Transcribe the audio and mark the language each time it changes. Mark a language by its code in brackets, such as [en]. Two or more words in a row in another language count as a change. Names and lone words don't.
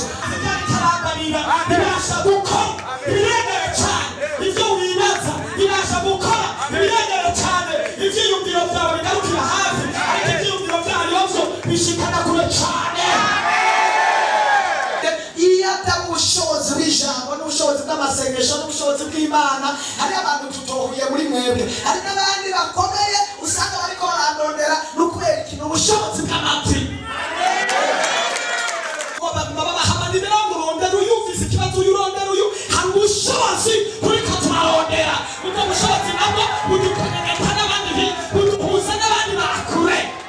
[rn] Ibasha gukora ibirengeje cyane ibyo wibaza, ibasha gukora ibirengeje cyane ibyiyumviro byawe bigarukira hafi, ariko ibyiyumviro byayo byo bishikana kure cyane. Ubushobozi bw'ijambo n'ubushobozi bw'amasengesho n'ubushobozi bw'Imana, hari abantu tutohuye muri mwebwe, hari n'abandi bakomeye usanga bariko barandondera n'ukubera ikintu ubushobozi bw'amapfi. Babahamana imirongo urondera uyu, ufise ikibazo uyu urondera uyu, hari ubushobozi turiko turarondera. Ubwo bushobozi nabwo budukonekta n'abandi, buduhuza n'abandi bakure.